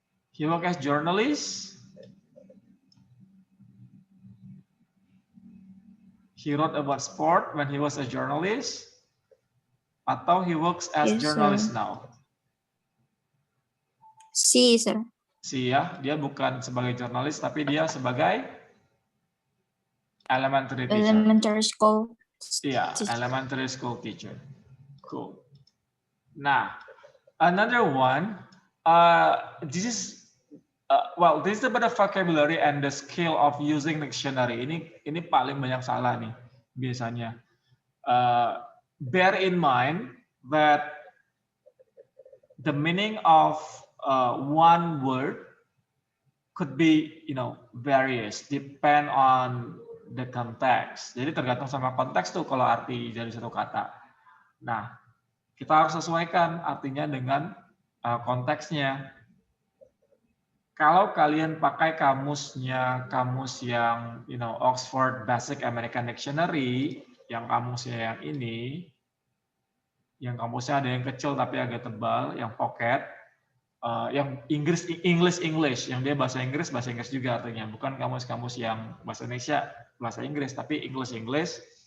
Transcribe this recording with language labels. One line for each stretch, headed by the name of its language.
English: He work as journalist. He wrote about sport when he was a journalist. Atau he works as journalist now? C, sir.
Indonesian: C ya, dia bukan sebagai jurnalis tapi dia sebagai
English: Elementary teacher. Elementary school. Yeah, elementary school teacher. Cool. Nah, another one. This is this is about the vocabulary and the skill of using dictionary.
Indonesian: Ini paling banyak salah nih biasanya.
English: Bear in mind that the meaning of one word could be, various, depend on the context.
Indonesian: Jadi tergantung sama konteks tuh kalau arti dari satu kata. Nah, kita harus sesuaikan artinya dengan konteksnya. Kalau kalian pakai kamus yang, Oxford Basic American Dictionary, yang kamusnya yang ini, yang kamusnya ada yang kecil tapi agak tebal, yang pocket, yang English, yang dia bahasa Inggris juga artinya, bukan kamus-kamus yang bahasa Indonesia, bahasa Inggris, tapi English.